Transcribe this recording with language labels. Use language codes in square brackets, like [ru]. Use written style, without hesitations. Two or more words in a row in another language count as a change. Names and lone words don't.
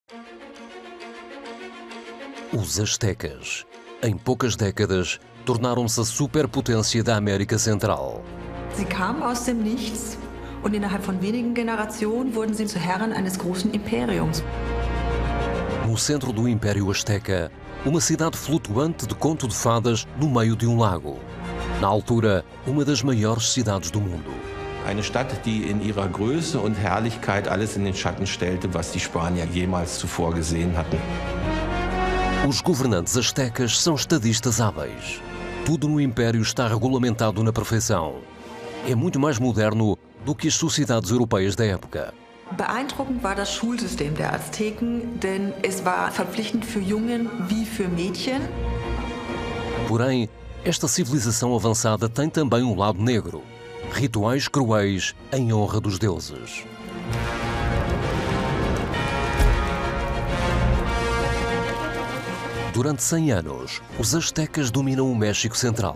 [pt] Os astecas, em poucas décadas, tornaram-se a superpotência da América Central. [de] Sie kamen aus dem Nichts und innerhalb von wenigen Generationen wurden sie zu Herren eines großen Imperiums. [pt] No centro do Império Azteca, uma cidade flutuante de conto de fadas no meio de um lago. Na altura, uma das maiores cidades do mundo. [de] Eine Stadt, die in ihrer Größe und Herrlichkeit alles in den Schatten stellte, was die Spanier jemals zuvor gesehen hatten. [pt] Os governantes astecas são estadistas hábeis. Tudo no Império está regulamentado na perfeição. É muito mais moderno do que as sociedades europeias da época. [de] Beeindruckend war das Schulsystem der Azteken, denn es war verpflichtend für Jungen wie für Mädchen. [pt] Porém, esta civilização avançada tem também um lado negro. Rituais cruéis em honra dos deuses. Durante 100 anos, os astecas dominam o México Central.